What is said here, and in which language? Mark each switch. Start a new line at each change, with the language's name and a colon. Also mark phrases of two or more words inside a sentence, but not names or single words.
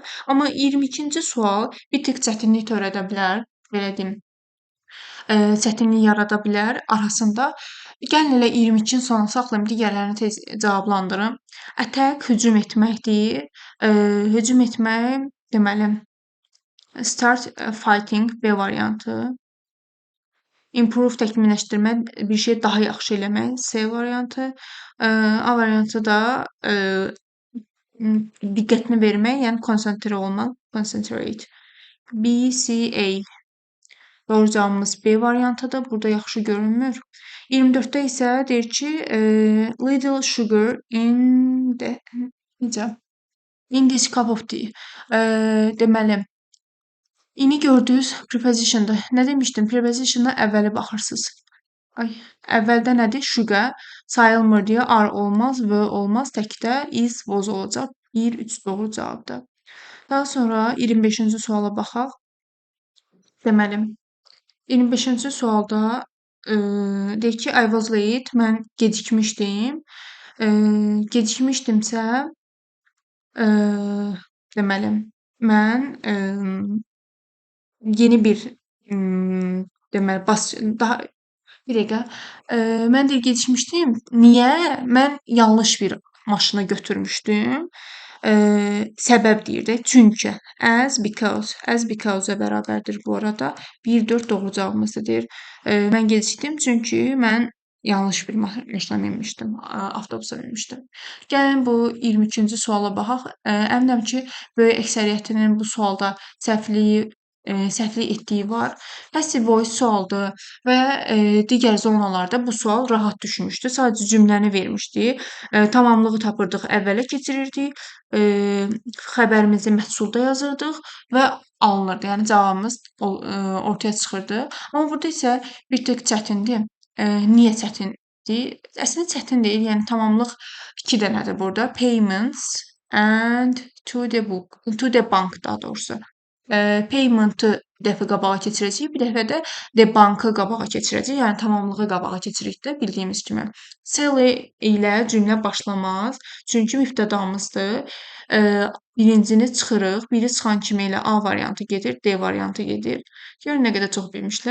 Azerbaijani: Amma 22-ci sual bir tık çətinlik törədə bilər, belə deyim, çətinlik yarada bilər arasında. Gəlin elə 22-ni sona saxlayım, digərlərini tez cavablandırım. Attack hücum etməkdir. Hücum etmək, deməli,
English: start fighting
Azerbaijani: B variantı. Improve təkmilləşdirmək, bir şey daha yaxşı eləmək C variantı. A variantı da diqqətini vermək, yəni konsentrə olmaq, concentrate. B, C, A. Doğru cavabımız B variantıdır. Burada yaxşı görünmür. 24-də isə deyir ki,
English: little sugar in the necə? In this cup of tea.
Azerbaijani: Deməli, ini gördüyünüz prepositiondur. Nə demişdim? Prepositionda əvvəli baxırsınız. Ay, əvvəldə nədir? Sugar sayılmır deyə are olmaz, were olmaz, təkdə is, was olacaq. 1, 3 doğru cavabdır. Daha sonra 25-ci suala baxaq. Deməli, 25-ci sualda deyir ki,
English: I was late,
Azerbaijani: mən gecikmişdim. Gecikmişdimsə, deməli, mən yeni bir deməli, daha bir dəqiqə. Mən deyir gecikmişdim. Niyə? Mən yanlış bir maşını götürmüşdüm. Səbəb deyir də. Çünki. As because-a bərabərdir bu arada. 1, 4 doğru cavabımızdır deyir. Mən gecikdim çünki mən yanlış bir maşına minmişdim. Avtobusa minmişdim. Gəlin bu 23-cü suala baxaq. Əminəm ki, böyük əksəriyyətinin bu sualda səhvlik etdiyi var.
English: Passive voice
Azerbaijani: sualdır və digər zonalarda bu sual rahat düşmüşdü. Sadəcə cümləni vermişdi. Tamamlığı tapırdıq, əvvələ keçirirdik. Xəbərimizi məhsulda yazırdıq və alınırdı. Yəni cavabımız ortaya çıxırdı. Amma burada isə bir tık çətindir. Niyə çətindir? Əslində çətin deyil. Yəni tamamlıq 2 dənədir burada.
English: Payments and to the bank
Azerbaijani: daha doğrusu. Payment-ı bir dəfə qabağa keçirəcəyik, bir dəfə də
English: the bank-
Azerbaijani: ı qabağa keçirəcəyik. Yəni tamamlığı qabağa keçiririk də bildiyimiz kimi. Sally ilə cümlə başlamaz. Çünki mübtədamızdır. Birincini çıxırıq. Biri çıxan kimi ilə A variantı gedir, D variantı gedir. Görün nə qədər çox bilmişlər.